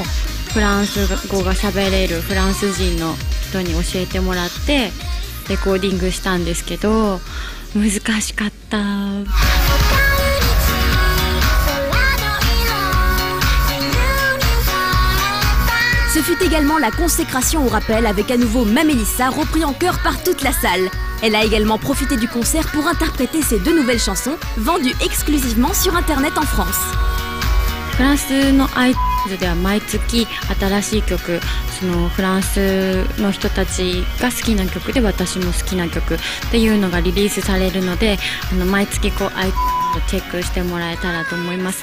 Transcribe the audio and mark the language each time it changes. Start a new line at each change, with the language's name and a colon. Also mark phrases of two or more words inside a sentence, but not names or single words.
Japanese: フランス語が喋れるフランス人の人に教えてもらってレコーディングしたんですけど難しかった。
French: Ce fut également la consécration au rappel avec à nouveau Mamélissa repris en chœur par toute la salle. Elle a également profité du concert pour interpréter ses 2 nouvelles chansons vendues exclusivement sur internet en France.
Japanese: フランスの iTunes では毎月新しい曲フランスの人たちが好きな曲で私も好きな曲っていうのがリリースされるので毎月iTunes をチェックしてもらえたらと思います。